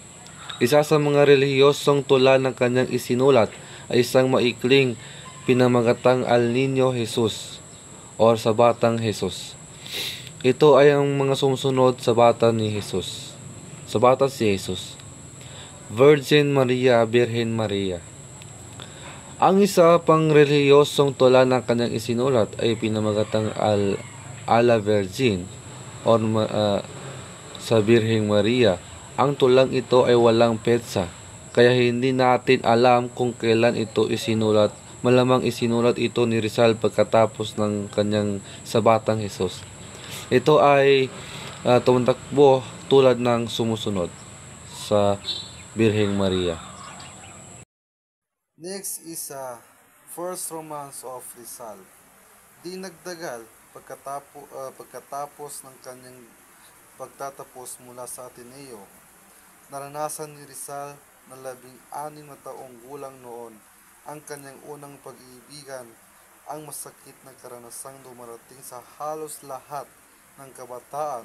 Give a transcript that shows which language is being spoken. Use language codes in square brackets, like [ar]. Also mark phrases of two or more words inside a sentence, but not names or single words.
[tl] Isa sa mga relihiyosong tula ng kanyang isinulat ay isang maikling pinamagatang El Niño Jesus or sa Batang Jesus. Ito ay ang mga sumusunod sa bata ni Jesus. Sa bata si Jesus. Virgin Maria, Birhen Maria. Ang isa pang relihiyosong tula ng kanyang isinulat ay pinamagatang a la Virgin or sa Birheng Maria. Ang tulang ito ay walang petsa, kaya hindi natin alam kung kailan ito isinulat. Malamang isinulat ito ni Rizal pagkatapos ng kanyang sa Batang Jesus. Ito ay tumatakbo tulad ng sumusunod sa Birheng Maria. [en] Next is First Romance of Rizal. [tl] Di nagdagal pagkatapos ng kanyang pagtatapos mula sa Ateneo. Naranasan ni Rizal na 16 na taong gulang noon ang kanyang unang pag-iibigan, ang masakit na karanasang dumarating sa halos lahat ng kabataan.